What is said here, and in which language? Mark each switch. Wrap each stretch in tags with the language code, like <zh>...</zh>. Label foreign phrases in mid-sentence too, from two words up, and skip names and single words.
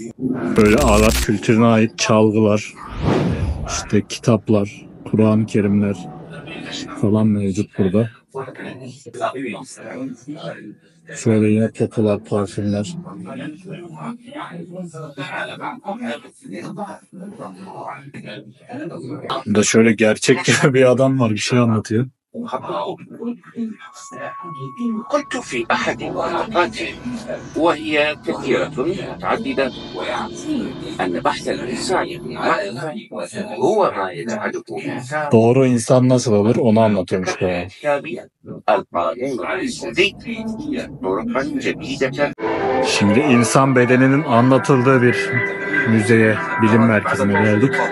<tr>Böyle Arap kültürüne ait çalgılar, işte kitaplar, Kur'an-ı Kerimler falan mevcut burada. Şöyle yine kokular, parfümler. Burada şöyle gerçek bir adam var, bir şey anlatıyor.</tr> <ar>قلت في أحد محاضراته وهي كثيرة متعددة أن بحث الإنسان بالمعرفة هو ما يجعله إنسان</ar> <tr>Doğru insan nasıl olur onu anlatıyormuş bu.</tr> <ar>القانون السعودي طرقا جديدة.</ar> <tr>Şimdi insan bedeninin anlatıldığı bir müzeye, bilim merkezine geldik.</tr>